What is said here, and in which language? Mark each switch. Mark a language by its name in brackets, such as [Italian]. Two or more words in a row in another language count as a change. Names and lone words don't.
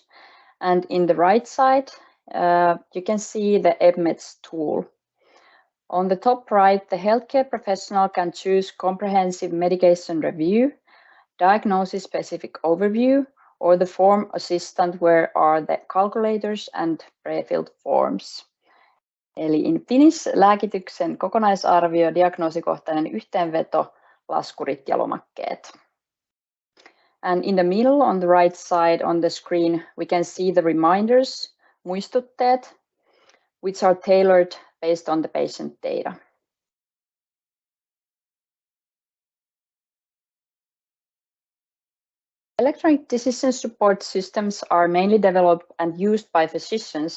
[English] And in the right side, you can see the EPMEDS tool. On the top right, the healthcare professional can choose comprehensive medication review, diagnosis-specific overview, or the form assistant where are the calculators and pre-filled forms. [Finnish] Eli [English] in Finnish [Finnish] lääkityksen kokonaisarvio, diagnoosikohtainen yhteenveto, laskurit ja lomakkeet. [English] And in the middle, on the right side on the screen, we can see the reminders, muistutteet, which are tailored based on the patient data. Electronic decision support systems are mainly developed and used by physicians.